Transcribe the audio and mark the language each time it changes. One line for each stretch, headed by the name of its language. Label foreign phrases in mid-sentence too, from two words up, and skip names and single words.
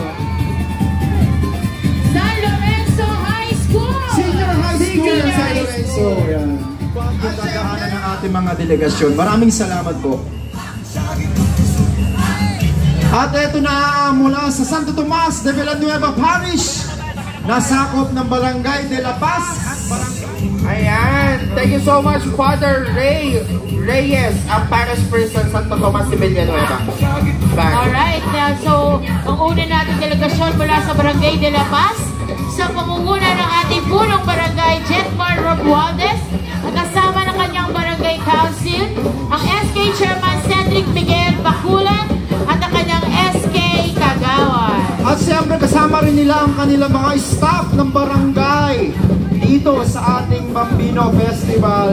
English: San Lorenzo High School! Senior High School Senior
Filipino: ng San
English: High Lorenzo. School.
Filipino: Yan. Ang dadaanan ng ating mga delegasyon. Maraming salamat po. At ito na mula sa Santo Tomas de Villanueva Parish, nasakop ng Barangay de la Paz. Ayan!
English: Thank you so much,
Filipino: Father Reyes, ang Parish Priest ng Santo Tomas de Villanueva.
English: Alright, so
Filipino: ang una natin delegasyon mula sa Barangay de la Paz, sa pangunguna ng ating punong barangay Jetmar Romualdez, at kasama ng kanyang Barangay Council, ang SK Chairman Cedric Miguel Baculan, at ang kanyang SK Kagawad. At siyempre kasama rin nila ang kanilang mga staff ng barangay dito sa ating Bambino Festival.